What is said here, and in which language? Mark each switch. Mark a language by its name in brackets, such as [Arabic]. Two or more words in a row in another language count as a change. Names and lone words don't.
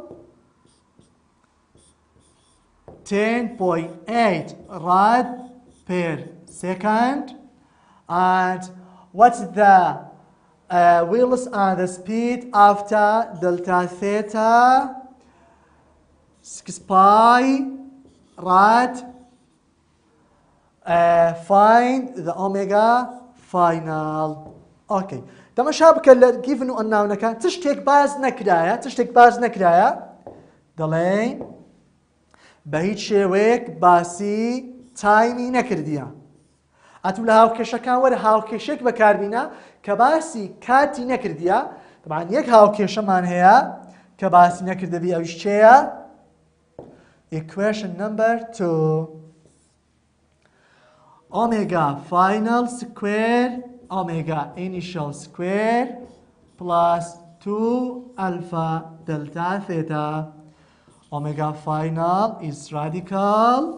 [English] 10.8 rad per second, and what's the wheels and the speed after delta theta? 6 pi rad. Find the omega final. [Central Kurdish] Okay. تماشا بکە given و unknownەکان تشتێک باز نەکرایە دەڵێن بە هیچ شێوەیەک باسی تایمی نەکردیە ئەتوو لە هاوکێشەکان وەرە هاوکێشێک بەکاربینە کە باسی کاتی نەکردیە طبعاً یەک هاوکێشەمان هەیە کە باسی نەکردەبی ئەویش چێیە [English] equation number 2 omega final square omega initial square plus 2 alpha delta theta. Omega final is radical.